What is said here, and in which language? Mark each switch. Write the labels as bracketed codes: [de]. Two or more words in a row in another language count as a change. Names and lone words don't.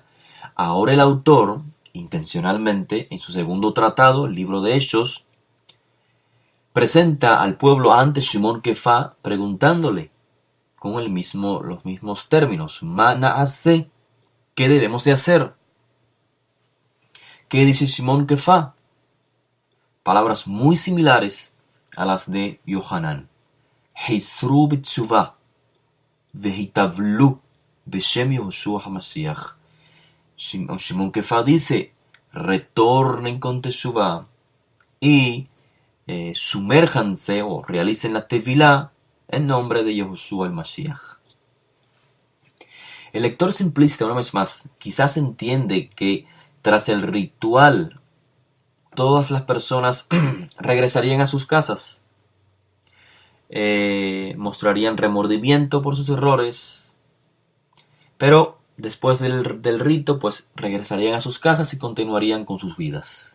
[es] Ahora el autor, intencionalmente, en su segundo tratado, el libro de Hechos, presenta al pueblo ante Shimon Kefá preguntándole con los mismos términos, Mana hace, ¿qué debemos de hacer? ¿Qué dice Shimon Kefá? Palabras muy similares a las de Yohanan. [he] חזרו בתשובה והטבלו בשם יהושע המשיח. [es] Shimon Kefá dice, retornen con teshuvah y sumérjanse o realicen la tevilá en nombre de Yehoshua el Mashiach. El lector simplista, una vez más, quizás entiende que tras el ritual todas las personas regresarían a sus casas, mostrarían remordimiento por sus errores, pero después del rito pues regresarían a sus casas y continuarían con sus vidas.